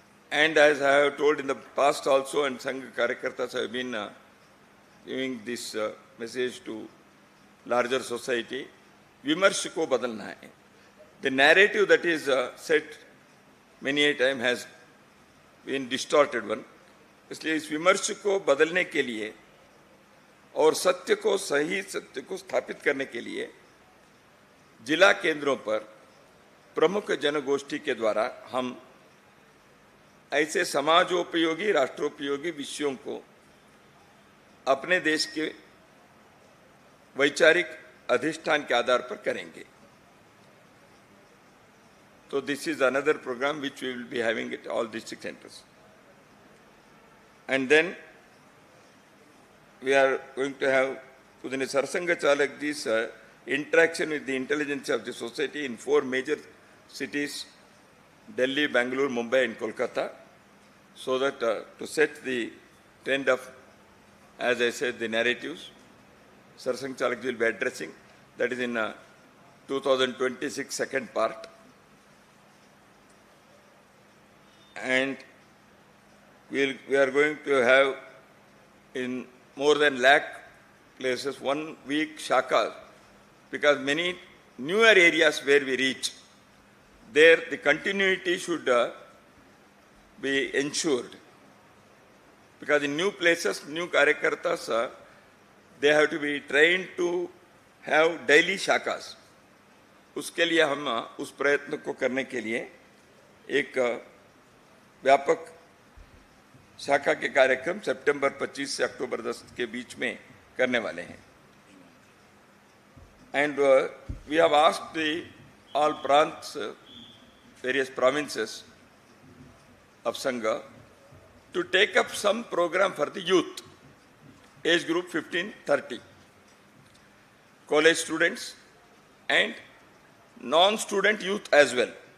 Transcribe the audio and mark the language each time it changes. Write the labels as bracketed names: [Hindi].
[English] And as I have told in the past also, and Sangha Karyakartas have been giving this message to larger society, [Hindi] Vimarsh ko badalna hai. [English] The narrative that is set many a time has been distorted one. [Hindi] इसलिए इस विमर्श को बदलने के लिए और सत्य को सही सत्य को स्थापित करने के लिए जिला केंद्रों पर प्रमुख जनगोष्ठी के द्वारा हम ऐसे समाजोपयोगी राष्ट्रोपयोगी विषयों को अपने देश के वैचारिक अधिष्ठान के आधार पर करेंगे. [English] So this is another program which we will be having at all district centers. And then we are going to have within Sarsanga Chalakji's interaction with the intelligence of the society in 4 major cities, Delhi, Bangalore, Mumbai and Kolkata, so that to set the trend of, as I said, the narratives, Sarsanga Chalakji will be addressing. That is in 2026 second part. And we are going to have in more than lakh places 1 week shakas, because many newer areas where we reach, there the continuity should be ensured. Because in new places, new karyakartas, they have to be trained to have daily shakas. [Hindi] उसके लिए हम उस प्रयत्न को करने के लिए एक व्यापक शाखा के कार्यक्रम सितंबर 25 से अक्टूबर 10 के बीच में करने वाले हैं. [English] And we have asked the all prants, various provinces of Sangha to take up some program for the youth, age group 15-30, college students and non-student youth as well.